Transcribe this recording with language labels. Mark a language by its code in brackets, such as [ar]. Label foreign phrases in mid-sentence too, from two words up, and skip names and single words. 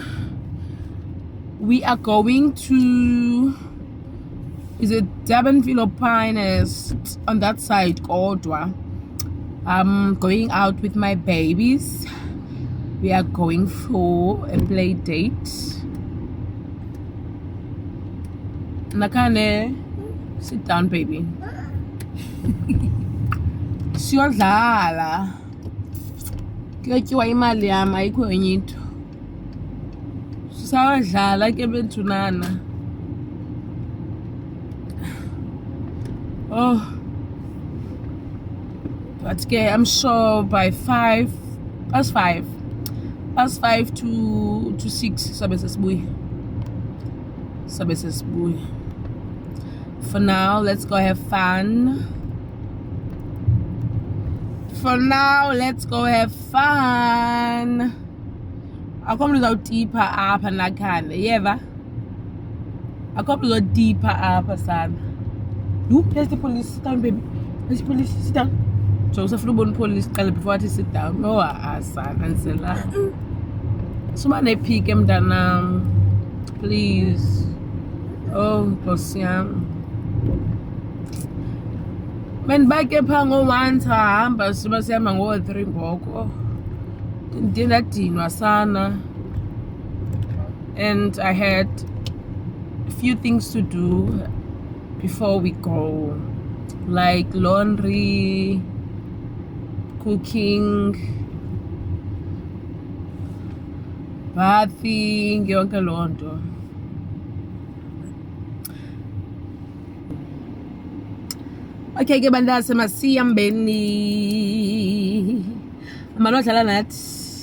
[en] We are going to, is it Durbanville or Pinehurst on that side, Kodwa. I'm going out with my babies. We are going for a play date. Nakane, sit down, baby. [xh] Siyodlala. Kuyotyiwa imali yami, ayikho enye into. Sisayodlala ke bethunana. [en] Oh. But okay, I'm sure by 5 to 6 [xh] sabe sesibuya. [en] For now, let's go have fun. [xh] Akho mntu uzawudipha apha nakhane, yeva? Akho mntu uzodipha apha sana. [en] There's the police. Sit down, baby. There's the police. Sit down. So [xh] usafuna ubona police qala [en] before I sit down. No, [xh] sana ansela. Sumane phike mntanam. Please. Oh, Nkosi yami. Bake pha ngo-1 sahamba siba sihamba ngo-3 ngoko. Ndinadinwa sana. [en] And I had a few things to do before we go, like laundry, cooking, bathing, [xh] yonke loo nto. Okay ke bandla semasiyambeni amalodlala nathi.